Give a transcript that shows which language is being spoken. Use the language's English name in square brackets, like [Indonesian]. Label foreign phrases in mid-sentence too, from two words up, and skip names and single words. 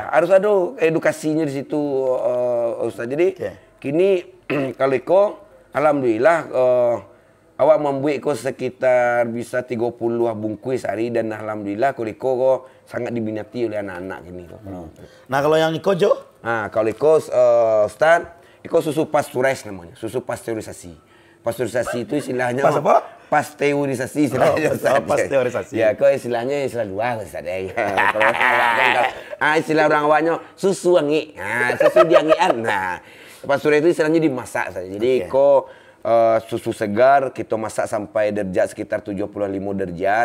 [Indonesian] Harus ada edukasinya di situ Ustaz. Jadi kini kalau iko alhamdulillah awak membuat iko sekitar bisa 30 bungkus sehari dan alhamdulillah kalau iko sangat diminati oleh anak-anak kini. Nah kalau yang iko Jo? Kalau iko Ustaz, iko susu pasteurisasi namanya, susu pasteurisasi. Pasteurisasi itu istilahnya pasteurisasi istilahnya. Pasteurisasi. Ya, kok istilahnya istilah luar Ustaz. Istilah orang awaknya susu wangi. [Minangkabau] Susu diangian. [Indonesian] Pasteurisasi itu istilahnya dimasak saja. Jadi kok susu segar kita masak sampai derajat sekitar 75 derajat.